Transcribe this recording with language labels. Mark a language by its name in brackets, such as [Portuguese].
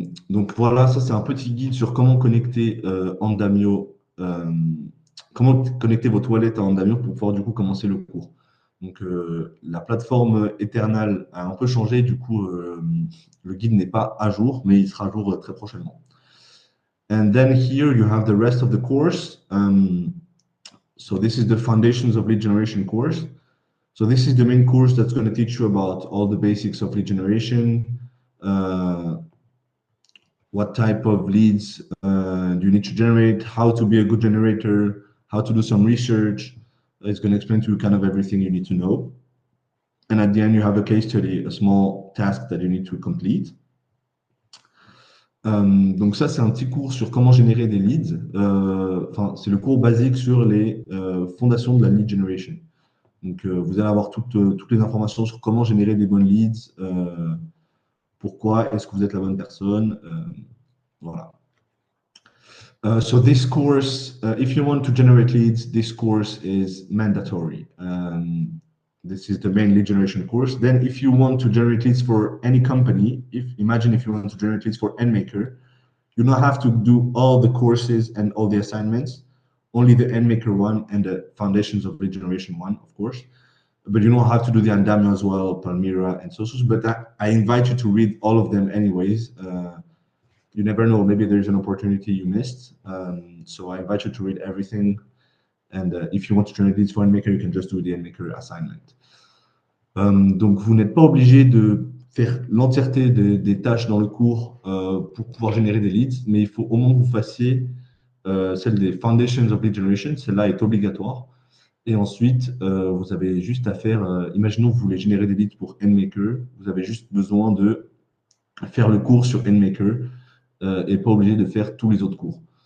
[French] Donc voilà, ça c'est un petit guide sur comment connecter Andamio, comment connecter votre wallet à Andamio pour pouvoir du coup commencer le cours. Donc la plateforme Eternal a un peu changé, du coup le guide n'est pas à jour, mais il sera à jour très prochainement. [English] And then here you have the rest of the course. So this is the Foundations of Lead Generation course. So this is the main course that's going to teach you about all the basics of lead generation, what type of leads do you need to generate, how to be a good generator, how to do some research. It's going to explain to you kind of everything you need to know. And at the end, you have a case study, a small task that you need to complete. [French] Donc ça, c'est un petit cours sur comment générer des leads. Enfin, c'est le cours basique sur les fondations de la lead generation. Donc, vous allez avoir toutes les informations sur comment générer des bonnes leads, pourquoi est-ce que vous êtes la bonne personne. Voilà. [English] So this course, if you want to generate leads, this course is mandatory. This is the main lead generation course. Then if you want to generate leads for any company, imagine if you want to generate leads for NMaker, you don't have to do all the courses and all the assignments, only the NMaker one and the foundations of lead generation one, of course. But you don't have to do the Andamio as well, Palmyra and so. But I invite you to read all of them anyways. You never know, maybe there's an opportunity you missed. So I invite you to read everything. And if you want to generate leads for NMaker, you can just do the NMaker assignment. [French] Donc, vous n'êtes pas obligé de faire l'entièreté des tâches dans le cours pour pouvoir générer des leads, mais il faut au moins que vous fassiez celle des Foundations of Lead Generation. Celle-là est obligatoire. Et ensuite, vous avez juste à faire, imaginons que vous voulez générer des leads pour NMaker, vous avez juste besoin de faire le cours sur NMaker et pas obligé de faire tous les autres cours.